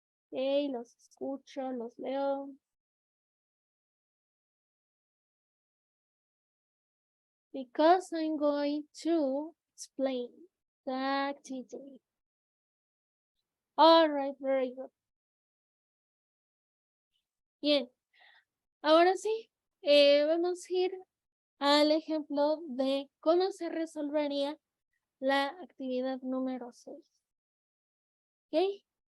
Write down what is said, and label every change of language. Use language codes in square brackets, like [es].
[es] Okay, los escucho, los leo. [en] Because I'm going to explain the activity. All right, very good. [es] Bien, ahora sí, vamos a ir al ejemplo de cómo se resolvería la actividad número 6. ¿Ok?